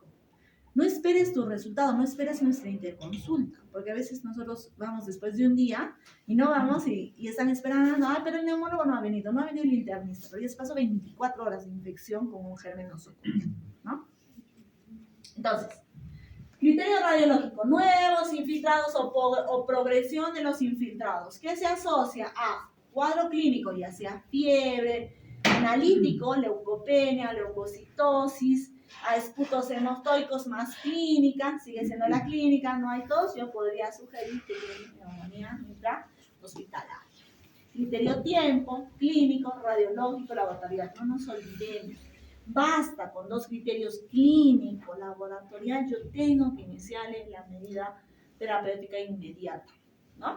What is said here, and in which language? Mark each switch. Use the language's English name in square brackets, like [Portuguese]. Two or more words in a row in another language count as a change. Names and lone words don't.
[Spanish] No esperes tu resultado, no esperes nuestra interconsulta, porque a veces nosotros vamos después de un día y no vamos y están esperando, pero el neumólogo no ha venido el internista, pero ya se pasó 24 horas de infección con un germen nosocomial, ¿no? Entonces, criterio radiológico, nuevos infiltrados o progresión de los infiltrados, que se asocia a cuadro clínico, ya sea fiebre, analítico, leucopenia, leucocitosis, a esputos hematoicos más clínica, sigue siendo la clínica, no hay tos, yo podría sugerir que tiene neumonía intrahospitalaria. Criterio tiempo, clínico, radiológico, laboratorial, no nos olvidemos. Basta con 2 criterios clínico, laboratorial, yo tengo que iniciarle la medida terapéutica inmediata, ¿no?